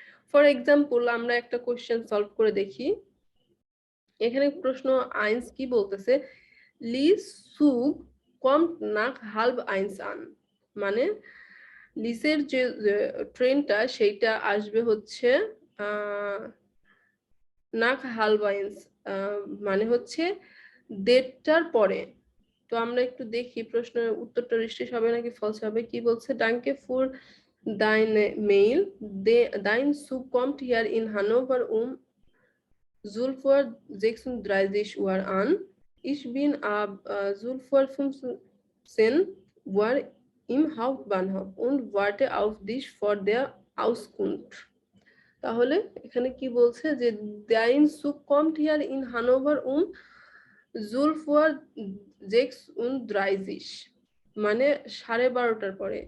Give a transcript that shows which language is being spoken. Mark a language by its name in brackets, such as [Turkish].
[Bangla] For example আমরা একটা question solve করে দেখি। এখানে প্রশ্ন আইনস কি বলতেছে, লিস সুগ কমট নাক হালব আইনস আন, মানে লিসের যে ট্রেনটা সেইটা আসবে হচ্ছে নাক হালবাইন্স, মানে হচ্ছে 1:30টার পরে। তো আমরা একটু দেখি প্রশ্নের উত্তরটা রিস্টিশ হবে নাকি ফলস হবে। কি বলছে, [German] ডাঙ্কে ফুর deine Mail, dein Zug kommt hier in Hannover um 12:36 Uhr an. Ich bin ab 12:15 Uhr im Hauptbahnhof und warte auf dich vor der Auskunft. [Bangla] তাহলে এখানে কি বলছে যে [German] dein Zug kommt hier in Hannover um 12:36, [Bangla] মানে 12:30টার পরে।